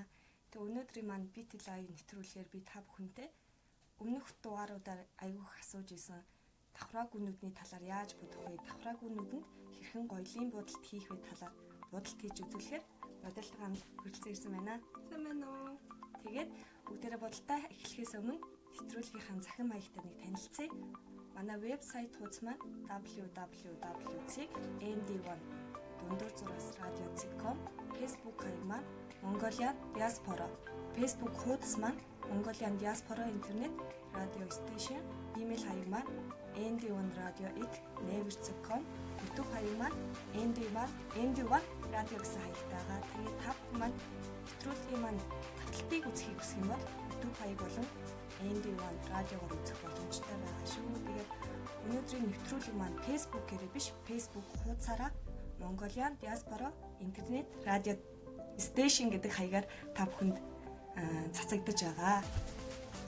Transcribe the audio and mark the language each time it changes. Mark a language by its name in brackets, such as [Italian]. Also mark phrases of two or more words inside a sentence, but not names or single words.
[Mongolian] Тэгээ өнөөдрийн маань бит лайв нэвтрүүлгээр би та бүхэнтэй өмнөх дугааруудаар аягүй их асууж исэн давхраагүйнүүдний талаар яаж бодох вэ? Давхраагүйнүүдэнд хэрхэн гоёлын бодолт хийх вэ талаар бодолт хийж үзүүлэхээр бодолтойгоо хүрэлцэн ирсэн байна. Сайн байна уу? Тэгээд бүгдээрээ бодолтоо эхлэхээс өмнө нэвтрүүлгийнхаа захин маягтай нэг танилцъя. Манай вебсайт хуудас маань www.nd1.radio.com, Facebook хаяг маань Mongolian Diaspora, Facebook хуудас маань Mongolian Diaspora Internet Radio Station, email хаяг маань nd1radio@naver.com, YouTube хаяг маань nd1 radio гэсэн хаягтайгаа. Тэгээд та бүхэн маань нэвтрүүлгийн маань таталтыг үзэхийг хүсэх юм бол YouTube хаяг болон nd1 радиогоор үзэх боломжтой байгаа шүү. Тэгээд өнөөдрийн нэвтрүүлэг маань Facebook-ээрээ биш, Facebook хуудасаараа Mongolian Diaspora Internet Radio Station гэдэг хаягаар та бүхэнд цацагдаж байгаа.